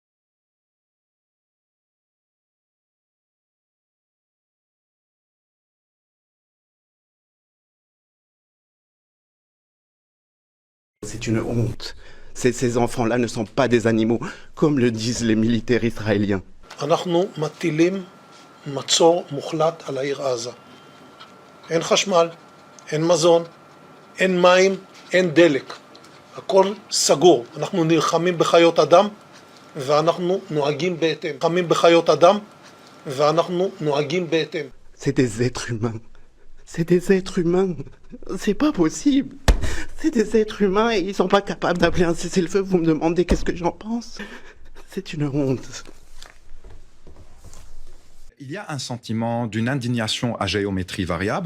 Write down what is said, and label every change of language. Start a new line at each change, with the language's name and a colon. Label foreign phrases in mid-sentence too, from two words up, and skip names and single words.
French: C'est une honte. Ces enfants-là ne sont pas des animaux, comme le disent les militaires israéliens.
Hebrew: אנחנו מטילים מצור מוחלט על העיר עזה. אין חשמל, אין מזון, אין מים, אין דלק. הכל סגור. אנחנו נלחמים בחיות אדם ואנחנו נוהגים בהתאם. נלחמים בחיות אדם ואנחנו נוהגים בהתאם.
French: C'est des êtres humains. C'est des êtres humains. C'est pas possible. C'est des êtres humains et ils sont pas capables d'appeler un cessez-le-feu. Vous me demandez qu'est-ce que j'en pense? C'est une honte. Il y a un sentiment d'une indignation à géométrie variable.